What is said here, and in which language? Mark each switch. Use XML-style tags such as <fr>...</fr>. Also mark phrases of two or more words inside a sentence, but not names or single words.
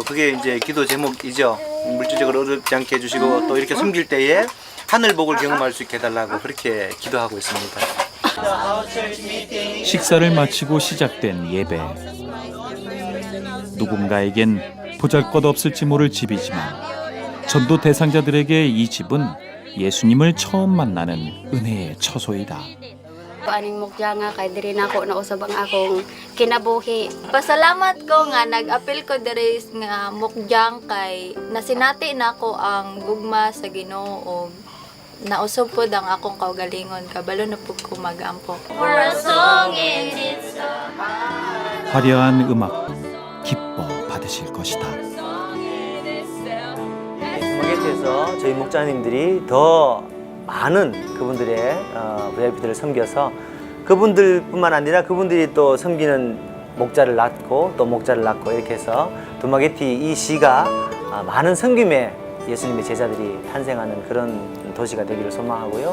<ko>그게 이제 기도 제목이죠. 물질적으로 어렵지 않게 해주시고 또 이렇게 숨길 때에 하늘 복을 경험할 수 있게 해달라고 그렇게 기도하고 있습니다. 식사를 마치고 시작된 예배. 누군가에겐 보잘것없을지 모를 집이지만 전도 대상자들에게 이 집은 예수님을 처음 만나는 은혜의 처소이다.</ko> <ceb>Aning mukya nga kay diri nako nausab ang akong kinabuhi. Pasalamat ko nga nag-apil ko diri nga mukyang kay nasinati nako ang gugma sa Ginoo. Nausab pod ang akong kaugalingon kabalo na pud ko magampo.</ceb> <ko>화려한 음악 기뻐 받으실 것이다. 모게트에서 저희 목자님들이 더 많은 그분들의 VIP들을 섬겨서 그분들뿐만 아니라 그분들이 또 섬기는 목자를 낳고 또 목자를 낳고 이렇게 해서 두마게티 이 시가 많은 섬김의 예수님의 제자들이 탄생하는 그런 도시가 되기를 소망하고요.</ko>